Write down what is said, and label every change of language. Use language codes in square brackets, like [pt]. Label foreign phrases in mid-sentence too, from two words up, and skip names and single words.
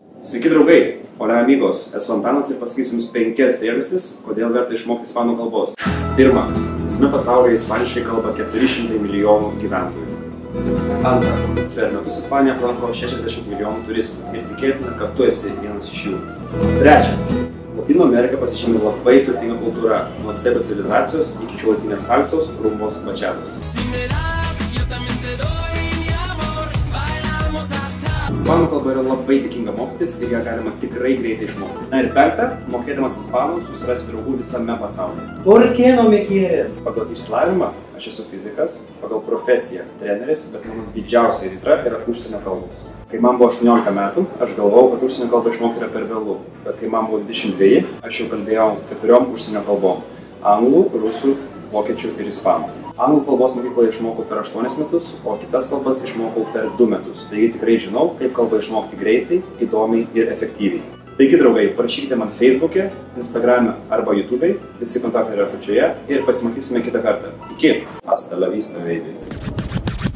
[lt] Sveiki draugai, [es] hola amigos, [lt] esu Antanas ir pasakysiu jums 5 priežastis, kodėl verta išmokti ispanų kalbos. Pirma, visame pasaulyje ispaniškai kalba 400 milijonų gyventojų. Antra, per metus Ispanija aplanko 60 milijonų turistų ir tikėtina, kad tu esi vienas iš jų. Trečia, Latino Amerika pasižymi labai turtinga kultūra, nuo aztekų civilizacijos iki šiuolaikinės salsos, rumbos, bačiatos. Ispanų kalba yra labai dėkinga mokytis ir ją galima tikrai greitai išmokti. Na ir penkta, mokėdamas ispanų susirasi draugų visame pasaulyje. [es] ¿Por qué no me quieres? [lt] Pagal išsilavinimą aš esu fizikas, pagal profesiją treneris, bet mano didžiausia aistra yra užsienio kalbos. Kai man buvo 18 metų, aš galvojau, kad užsienio kalbą išmokti yra per vėlu, bet kai man buvo 22, aš jau kalbėjau 4 užsienio kalbom – anglų, rusų, vokiečių ir ispanų. Anglų kalbos mokykloje išmokau per 8 metus, o kitas kalbas išmokau per 2 metus. Taigi tikrai žinau, kaip kalbą išmokti greitai, įdomiai ir efektyviai. Taigi, draugai, parašykite man Facebook'e, Instagram'e arba YouTube'e, visi kontaktai yra apačioje ir pasimatysime kitą kartą. Iki! [es] Hasta la vista, baby!